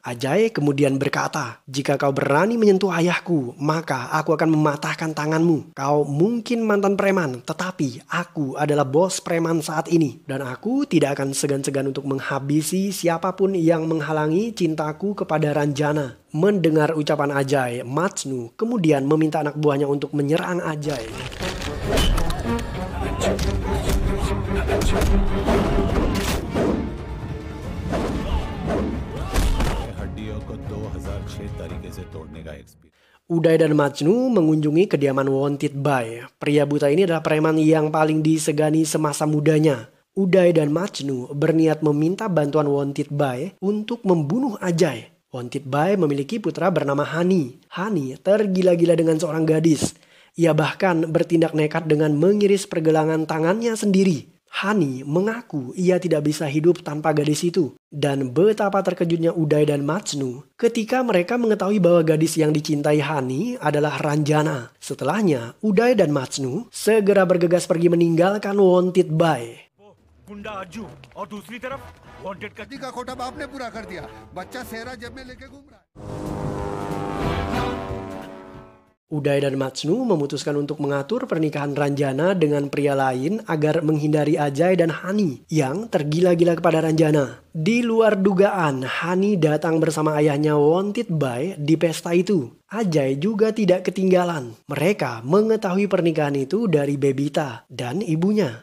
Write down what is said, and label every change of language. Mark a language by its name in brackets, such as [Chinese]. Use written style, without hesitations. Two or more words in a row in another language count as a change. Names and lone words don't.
[Indonesian] Ajay kemudian berkata, "Jika kau berani menyentuh ayahku, maka aku akan mematahkan tanganmu. Kau mungkin mantan preman, tetapi aku adalah bos preman saat ini. Dan aku tidak akan segan-segan untuk menghabisi siapapun yang menghalangi cintaku kepada Ranjana." Mendengar ucapan Ajay, Matsnu kemudian meminta anak buahnya untuk menyerang Ajay. [Hindi] हड्डियों को 2006 तरीके से तोड़ने का एक्सपीरियंस। [Indonesian] Uday dan Matsnu mengunjungi kediaman Wanted Bai. Pria buta ini adalah preman yang paling disegani semasa mudanya. Uday dan Matsnu berniat meminta bantuan Wanted Bai untuk membunuh Ajay. Wanted Bai memiliki putra bernama Hani. Hani tergila-gila dengan seorang gadis. Ia bahkan bertindak nekat dengan mengiris pergelangan tangannya sendiri. Hani mengaku ia tidak bisa hidup tanpa gadis itu. Dan betapa terkejutnya Uday dan Matsnu ketika mereka mengetahui bahwa gadis yang dicintai Hani adalah Ranjana. Setelahnya, Uday dan Matsnu segera bergegas pergi meninggalkan Wanted Bai. [Hindi] गुंडा अर्जू और दूसरी तरफ वांटेड का का खोटा बाप ने पूरा कर दिया। बच्चा सेहरा जेब में लेके घूम रहा है। [Indonesian] Uday dan Matsnu memutuskan untuk mengatur pernikahan Ranjana dengan pria lain agar menghindari Ajay dan Hani yang tergila-gila kepada Ranjana. Di luar dugaan, Hani datang bersama ayahnya Wanted Bai di pesta itu. Ajay juga tidak ketinggalan. Mereka mengetahui pernikahan itu dari Bebita dan ibunya.